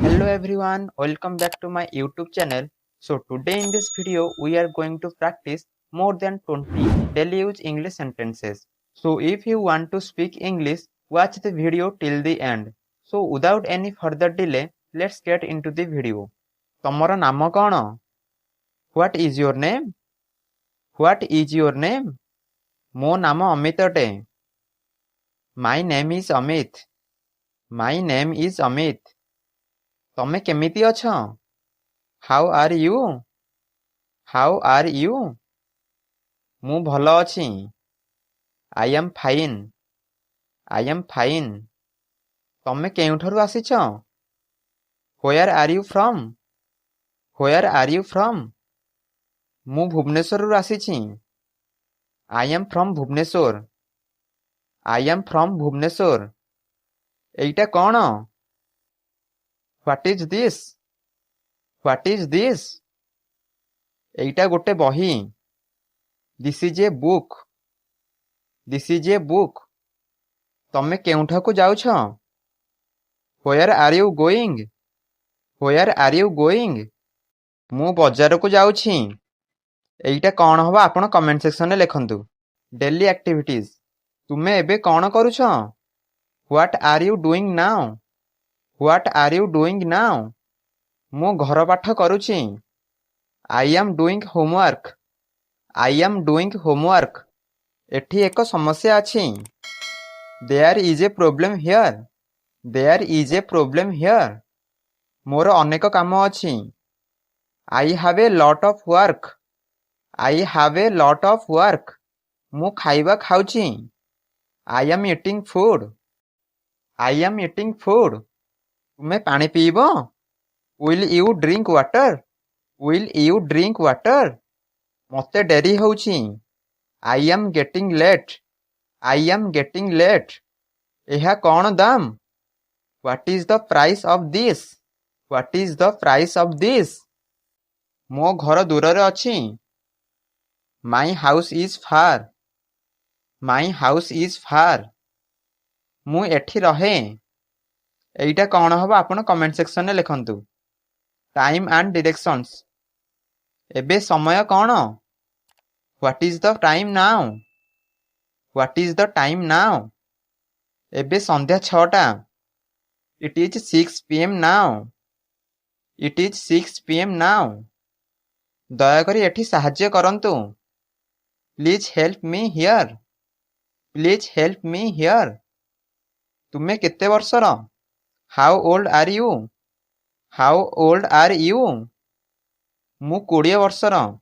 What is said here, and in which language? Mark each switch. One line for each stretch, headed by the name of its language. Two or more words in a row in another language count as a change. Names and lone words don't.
English: everyone, welcome back to my YouTube channel. So today in this video we are going to practice more than 20 daily use English sentences. So if you want to speak English, watch the video till the end. So without any further delay, let's get into the video.
Odia: ତମର ନାମ କ'ଣ?
English: What is your name? What is your name?
Odia: ମୋ ନାମ ଅମିତ ଅଟେ.
English: My name is Amit. My name is Amit.
Odia: ତମେ କେମିତି ଅଛ?
English: How are you? How are you?
Odia: ମୁଁ ଭଲ ଅଛି.
English: I am fine. I am fine.
Odia: ତମେ କେଉଁଠାରୁ ଆସିଛ?
English: Where are you from? Where are you from?
Odia: ମୁଁ ଭୁବନେଶ୍ୱରରୁ ଆସିଛି.
English: I am from ଭୁବନେଶ୍ୱର. I am from ଭୁବନେଶ୍ୱର.
Odia: ଏଇଟା କ'ଣ?
English: What is this? What is this?
Odia: ଏଇଟା ଗୋଟେ ବହି.
English: This is a book. This is a book.
Odia: ତମେ କେଉଁଠାକୁ ଯାଉଛ?
English: Where are you going? Where are you going?
Odia: ମୁଁ ବଜାରକୁ ଯାଉଛି. ଏଇଟା କ'ଣ ହବ ଆପଣ
English: comment section-re
Odia: ଲେଖନ୍ତୁ.
English: daily activities.
Odia: ତୁମେ ଏବେ କ'ଣ କରୁଛ?
English: What are you doing now? What are you doing now?
Odia: ମୁଁ ଘର ପାଠ କରୁଛି.
English: I am doing homework. I am doing homework.
Odia: ଏଠି ଏକ ସମସ୍ୟା ଅଛି.
English: There is a problem here. There is a problem here.
Odia: ମୋର ଅନେକ କାମ ଅଛି.
English: I have a lot of work. I have a lot of work.
Odia: ମୁଁ ଖାଇବା ଖାଉଛି.
English: I am eating food. I am eating food.
Odia: ତୁମେ ପାଣି ପିଇବ?
English: Will you drink water? Will you drink water?
Odia: ମୋତେ ଡେରି ହେଉଛି.
English: I am getting late. I am getting late.
Odia: ଏହା କ'ଣ ଦାମ?
English: What is the price of this? What is the price of this?
Odia: ମୋ ଘର ଦୂରରେ ଅଛି.
English: My house is far. My house is far.
Odia: ମୁଁ ଏଠି ରହେ. ଏଇଟା କ'ଣ ହବ ଆପଣ
English: comment section-re
Odia: ଲେଖନ୍ତୁ.
English: time and directions.
Odia: ଏବେ ସମୟ କ'ଣ?
English: What is the time now? What is the time now?
Odia: ଏବେ ସନ୍ଧ୍ୟା 6ଟା.
English: It is 6 PM now. It is 6 PM now.
Odia: ଦୟାକରି ଏଠି ସାହାଯ୍ୟ କରନ୍ତୁ.
English: Please help me here. Please help me here.
Odia: ତୁମେ କେତେ ବର୍ଷର?
English: How old are you? How old are you?
Odia: ମୁଁ 20 ବର୍ଷର.